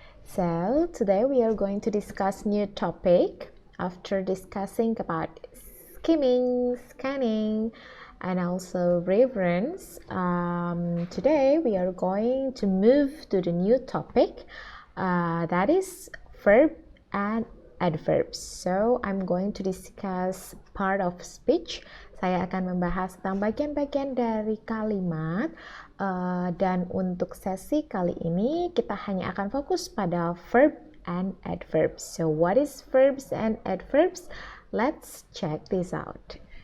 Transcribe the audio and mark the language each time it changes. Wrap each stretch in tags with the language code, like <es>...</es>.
<en>So today we are going to discuss new topic after discussing about skimming, scanning, and also reference. Today we are going to move to the new topic that is verb and adverbs. So I'm going to discuss part of speech.</en> <id>Saya akan membahas tentang bagian-bagian dari kalimat dan untuk sesi kali ini kita hanya akan fokus pada verb and adverbs.</id> <en>So what is verbs and adverbs? Let's check this out.</en>